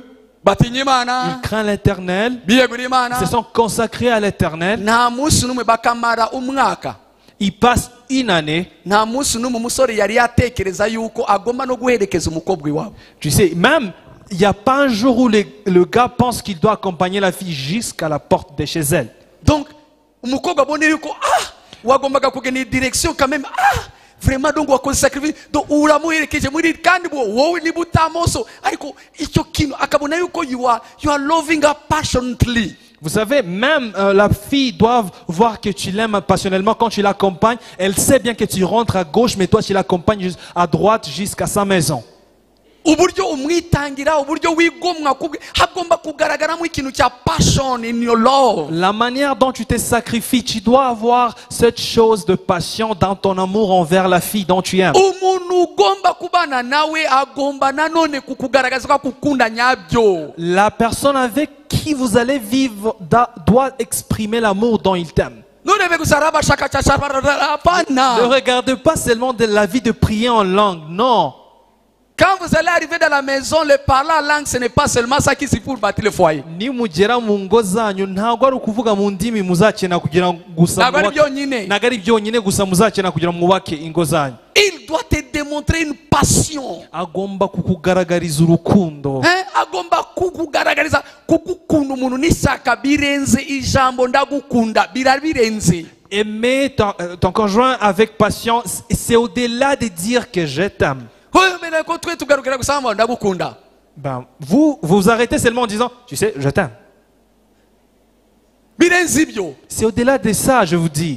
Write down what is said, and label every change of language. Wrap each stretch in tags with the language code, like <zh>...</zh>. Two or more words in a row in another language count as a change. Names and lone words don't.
<fr>Ils craignent l'Éternel. Ils se sont consacrés à l'Éternel. Ils passent une année. Tu sais, même Il n'y a pas un jour où le gars pense qu'il doit accompagner la fille jusqu'à la porte de chez elle. Donc,</fr> <rw>umukobwa abone yuko wagombaga kugena</rw> <fr>direction quand même vraiment donc</fr> <rw>wakoze sacrifice donc uramuherekeje muri kandi wowe niba utamoso ariko icyo kintu akabona yuko</rw> <en>you are loving her passionately.</en> <fr>Vous savez, même la fille doit voir que tu l'aimes passionnellement quand tu l'accompagnes. Elle sait bien que tu rentres à gauche, mais toi tu l'accompagnes à droite jusqu'à sa maison.</fr> <rw>Uburyo umwitangira uburyo wigomwa hagomba kugaragaramo ikintu cya</rw> <en>passion in your love.</en> <fr>La manière dont tu te sacrifies, tu dois avoir cette chose de passion dans ton amour envers la fille dont tu aimes.</fr> <rw>Umuntu ugomba kubana nawe agomba nanone kukugaragaza ko kukunda nyabyo.</rw> <fr>La personne avec qui vous allez vivre doit exprimer l'amour dont il t'aime. Ne regardez pas seulement de la vie de prier en langue, non. Quand vous allez arriver dans la maison, le parler en langue, ce n'est pas seulement ça qui suffit pour bâtir le foyer.</fr> <rw>Ni mugera mu ngo zanyu ntabwo ari ukuvuga mu ndimi muzakena kugira gusa nagari byonyine gusa muzakena kugira mwubake ingo zanyu.</rw> <fr>Il doit te démontrer une passion.</fr> <rw>Agomba kukugaragariza urukundo. Agomba kukugaragariza kugukunda umuntu nishaka birenze ijambo ndagukunda birabirenze.</rw> <fr>Aimer ton conjoint avec passion, c'est au-delà de dire que je t'aime. Ben, vous arrêtez seulement en disant, tu sais, je t'aime. C'est au-delà de ça, je vous dis.</fr>